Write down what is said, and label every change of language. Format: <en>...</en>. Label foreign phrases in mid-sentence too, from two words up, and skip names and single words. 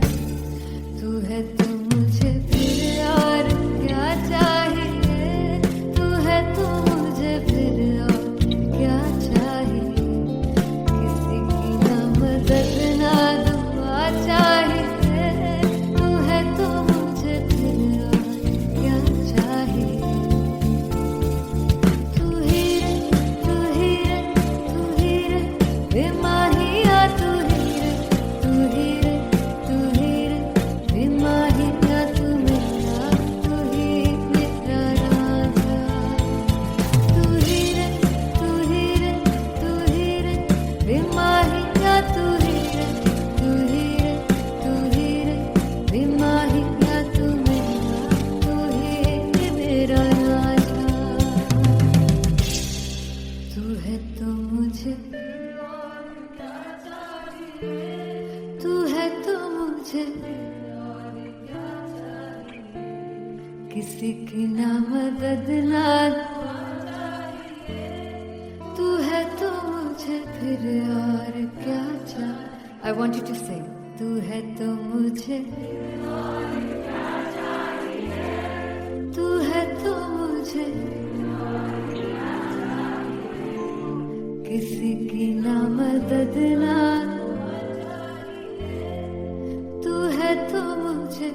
<hi>तू है तो मुझे फिर और क्या चाहिए, तू है तो मुझे फिर और क्या चाहिए. किसी की ना मदद ना दुआ चाहिए, तू है तो मुझे फिर और क्या चाहिए. तू ही रे, तू ही रे, तू ही रे बेमाहिया, तू ही रे, तू ही रे, तू ही रे बेमाहिया, तू मेरा, तू ही मेरा राजा. तू ही रे, तू ही रे, तू ही रे बेमाहिया, तू ही रे, तू ही रे, तू ही रे बेमाहिया, तू मेरा, तू ही मेरा राजा. तू है तो मुझे, तू है तो मुझे किसी की ना मदद ना, तू है तो मुझे फिर और क्या चाहिए.</hi> <en>I want you to sing.</en> <hi>तू है तो मुझे, तू है तो मुझे किसी की ना मदद ना, तू है तो मुझे</hi>